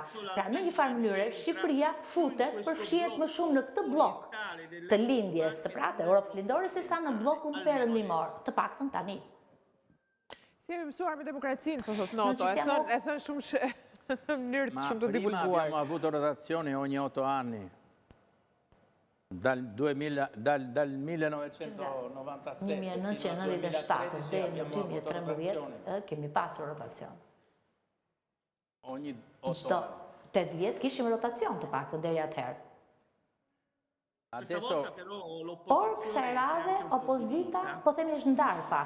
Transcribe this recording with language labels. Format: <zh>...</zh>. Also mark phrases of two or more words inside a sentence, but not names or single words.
<sq>Pra në një farë mënyrë Shqipëria futet, përfshihet më shumë në këtë blok të lindjes, pra të Europës lindore, se sa në blokun perëndimor, të paktën tani. Si jemi mësuar me demokracinë, po thot Noto, e thënë shumë në mënyrë shumë të</sq> <it>prima</it> <sq>divulguar.</sq> <it>abbiamo avuto rotazioni ogni 8 anni. Dal 1997</it> <sq>1997 deri në 2013 kemi pasur rotacion.</sq> <it>ogni 8</it> <sq>Çdo</sq> <it>anni.</it> <sq>8 vjet kishim rotacion të paktën deri atëherë.</sq> <it>Adesso</it> <sq>Por kësaj radhe opozita po themi është ndar pak.</sq>